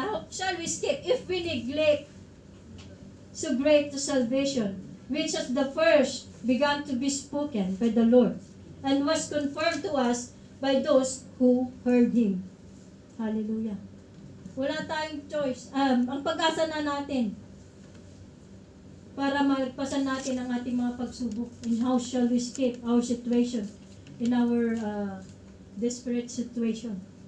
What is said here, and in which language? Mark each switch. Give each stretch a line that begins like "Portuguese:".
English: shall we escape if we neglect so great the salvation, which at the first began to be spoken by the Lord, and was confirmed to us by those who heard Him.
Filipino: Hallelujah. Wala tayong choice. Ang pag-asa na natin para malagpasan natin ang ating mga pagsubok.
English: And how shall we escape our situation in our desperate situation?